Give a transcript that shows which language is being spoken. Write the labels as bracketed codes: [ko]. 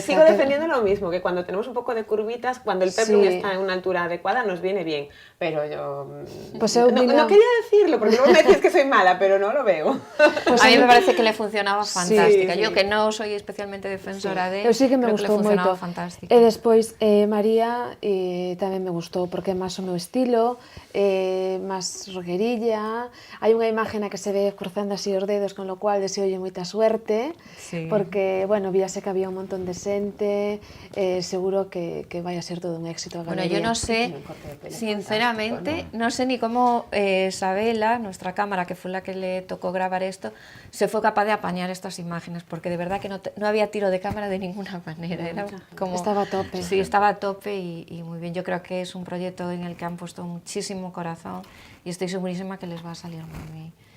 [es] Sigo defendiendo lo mismo, que cuando tenemos un poco de curvitas, cuando el peplo está en una altura adecuada, nos viene bien. Pero yo... [gl] Pues eu [es] no quería decirlo, porque luego me decís que soy mala, pero no lo veo. Pues a mí me parece que le funcionaba fantástica. Sí. Yo que no soy especialmente defensora de... [gl] Eu sí que me creo [es] le funcionaba [gl] moito. [es] Fantástica. [gl] E despois María tamén me gustou porque é máis o meu estilo, máis roguerilla. Hai unha imagen na que se ve cruzando así os dedos, [es] con lo cual [gl] deseolle moita suerte, porque, bueno, víase que había un montón de xente, seguro que vai a ser todo un éxito. [es] Bueno, yo no sé, sinceramente, no sé ni cómo Isabela, nuestra cámara, que fue la que le tocó grabar esto, se fue capaz de apañar estas imágenes, porque de verdad que no había tiro de cámara de ninguna manera. Era como, estaba a tope. Sí, estaba a tope y muy bien. Yo creo que es un proyecto en el que han puesto muchísimo corazón y estoy segurísima que les va a salir muy bien.